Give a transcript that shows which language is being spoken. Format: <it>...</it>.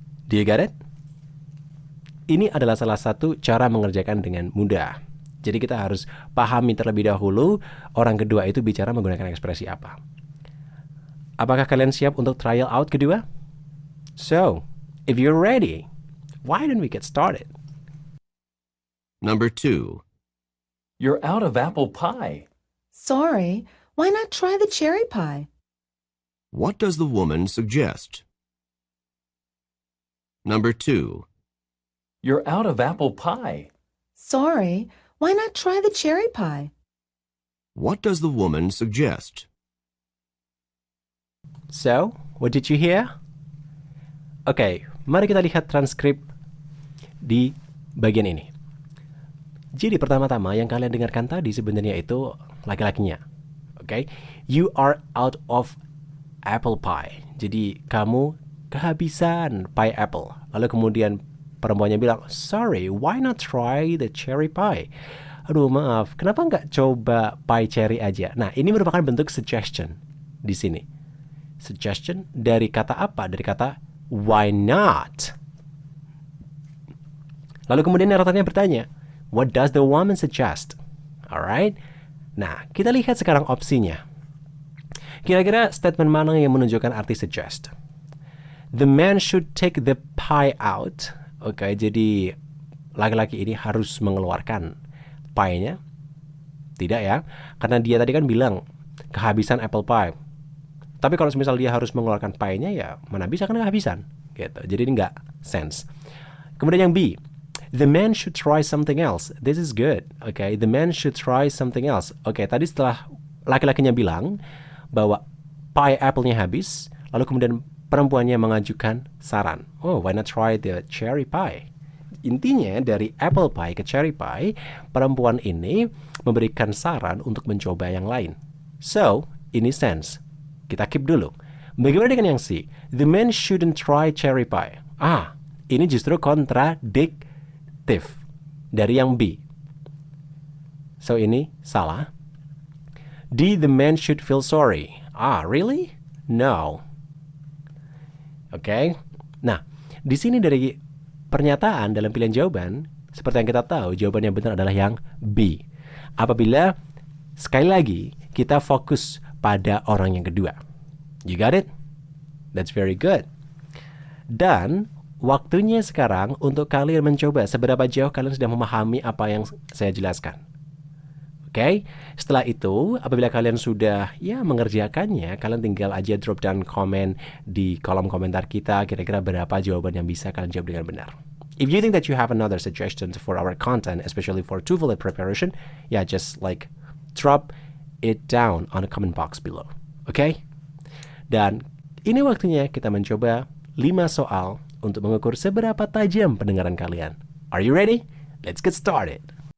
<en>Do you get it?</en> <id>Ini adalah salah satu cara mengerjakan dengan mudah. Jadi kita harus pahami terlebih dahulu orang kedua itu bicara menggunakan ekspresi apa. Apakah kalian siap untuk trial out kedua?</id> <en>So, if you're ready, why don't we get started? Number 2. You're out of apple pie. Sorry, why not try the cherry pie? What does the woman suggest? Number 2. You're out of apple pie. Sorry, why not try the cherry pie? What does the woman suggest? So, what did you hear?</en> <id>Oke, mari kita lihat transkrip di bagian ini. Jadi pertama-tama yang kalian dengarkan tadi sebenarnya itu laki-lakinya.</id> <en>Oke, you are out of apple pie.</en> <id>Jadi kamu kehabisan pie apple. Lalu kemudian perempuannya bilang,</id> <en>sorry, why not try the cherry pie?</en> <id>Aduh maaf, kenapa nggak coba pie cherry aja? Nah, ini merupakan bentuk suggestion di sini. Suggestion dari kata apa? Dari kata</id> <en>why not?</en> <id>Lalu kemudian naratornya bertanya,</id> <en>what does the woman suggest? Alright?</en> <id>Nah, kita lihat sekarang opsinya. Kira-kira statement mana yang menunjukkan arti suggest?</id> <en>The man should take the pie out.</en> <id>Oke, jadi laki-laki ini harus mengeluarkan pie-nya. Tidak ya, karena dia tadi kan bilang kehabisan apple pie. Tapi kalau misal dia harus mengeluarkan pie-nya, ya mana bisa kan kehabisan. Gitu. Jadi ini nggak sense. Kemudian yang B,</id> <en>the man should try something else. This is good. Okay, the man should try something else.</en> <id>Oke, tadi setelah laki-lakinya bilang bahwa pie apple-nya habis, lalu kemudian perempuannya mengajukan saran.</id> <en>Oh, why not try the cherry pie?</en> <id>Intinya dari apple pie ke cherry pie, perempuan ini memberikan saran untuk mencoba yang lain. So, ini sense. Kita keep dulu. Bagaimana dengan yang C?</id> <en>The man shouldn't try cherry pie.</en> <id>Ini justru kontradiktif dari yang B. So, ini salah.</id> <en>D, the man should feel sorry. Really? No. Oke.</en> <id>Nah, di sini dari pernyataan dalam pilihan jawaban, seperti yang kita tahu, jawaban yang benar adalah yang B. Apabila, sekali lagi, kita fokus pada orang yang kedua.</id> <en>You got it? That's very good.</en> <id>Dan, waktunya sekarang untuk kalian mencoba seberapa jauh kalian sudah memahami apa yang saya jelaskan. Oke, setelah itu apabila kalian sudah mengerjakannya, kalian tinggal aja drop down comment di kolom komentar kita kira-kira berapa jawaban yang bisa kalian jawab dengan benar.</id> <en>If you think that you have another suggestion for our content, especially for TOEFL preparation, just drop it down on the comment box below.</en> <id>Oke? Dan ini waktunya kita mencoba 5 soal untuk mengukur seberapa tajam pendengaran kalian.</id> <en>Are you ready? Let's get started.</en>